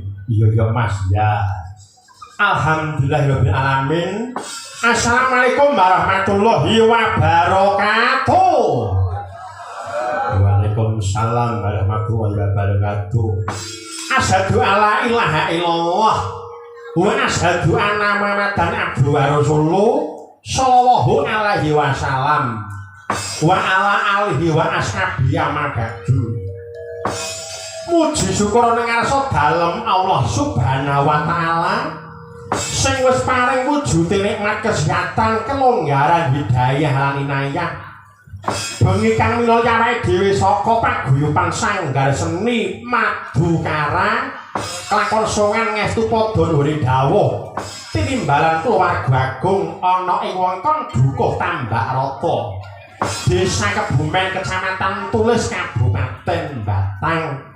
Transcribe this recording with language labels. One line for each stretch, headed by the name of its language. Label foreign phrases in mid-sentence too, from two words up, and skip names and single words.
Indonesian: Iya Mas ya.
Arabic: الحمد لله رب العالمين السلام عليكم ورحمة الله وبركاته. وعليكم السلام ورحمة الله وبركاته. أشهد أن لا إله إلا الله وأشهد أن محمدا عبده ورسوله صلى الله عليه وسلم وعلى آله وأصحابه أما بعد.
Javanese: Muji syukur ning ngarsa dalem Allah
Arabic: سبحانه وتعالى
Javanese: sing wis paring wujude nikmat kesehatan, kelonggaran, hidayah lan inayah. Bengi kang minulya awake dhewe saka paguyuban sanggar seni madukara kelakon songan ngestu padha nuri dawuh tinimbalan keluarga agung ana ing wewengkon Dukuh Tambakrata, Desa Kebumen, Kecamatan Tulis, Kabupaten Batang.